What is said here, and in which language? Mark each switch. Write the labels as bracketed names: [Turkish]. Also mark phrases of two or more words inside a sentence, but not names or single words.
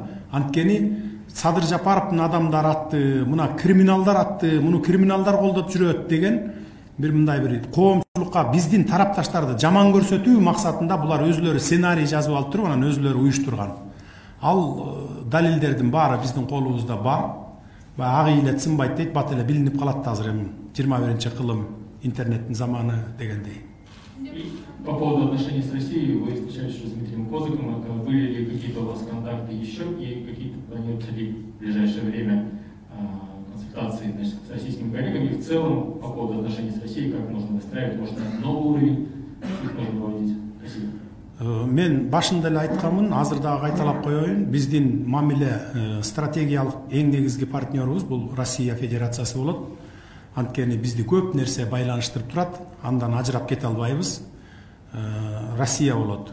[Kyrgyz] Анткени Садыр Жапаровдун адамдар атты, мына криминалдар атты, муну криминалдар колдоп жүрөт деген бир мындай бир коомчулукка биздин тарапташтарды жаман көрсөтүү максатында булар өзүлөрү сценарий жазып алып туруп, анан өзүлөрү уюштурган. Ал далилдердин баары биздин колубузда бар. Ак ийилет сынбайт дейт, бат эле билинип калат азыр эми 21-кылым интернеттин заманы дегендей. [Russian] По поводу отношений с Россией, вы встречались с Дмитрием Козыком, были ли какие-то у вас контакты еще, и какие-то планируются ли в ближайшее время консультации, значит, с российскими коллегами, и в целом по поводу отношений с Россией, как нужно выстраивать, может, на новый уровень, их можно выводить? Спасибо. [Kyrgyz] Мен башында эле айтканмын, азыр дагы кайталап коеюн, биздин мамиле стратегиялык эң негизги партнерубуз бул Россия Федерациясы болот. Анткени бизди көп нерсе байланыштырып турат, андан ажырап кете албайбыз. Россия болот.